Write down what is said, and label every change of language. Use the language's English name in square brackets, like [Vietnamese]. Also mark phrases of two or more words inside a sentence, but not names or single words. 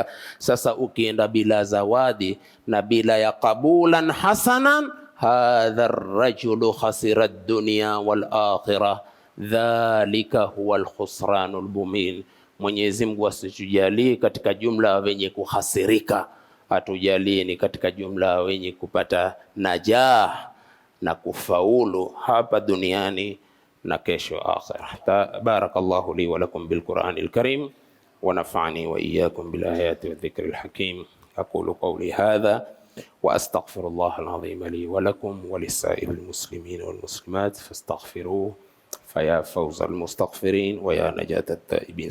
[Swahili] Sasa ukienda bila zawadi na bila ya [Arabic] قبولا حسنا, هذا الرجل خسر الدنيا والآخرة، ذلك هو الخسران المبين. [Swahili] Mwenyezi Mungu asitujalie katika jumla wenye kuhasirika, atujalie ni katika jumla wenye kupata najah na kufaulu hapa duniani na kesho akhirah. [Arabic] بارك الله لي ولكم بالقرآن الكريم ونفعني وإياكم بالآيات والذكر الحكيم. أقول قولي هذا وأستغفر الله العظيم لي ولكم ولسائر المسلمين والمسلمات فاستغفروه فيا فوز المستغفرين ويا نجاة التائبين.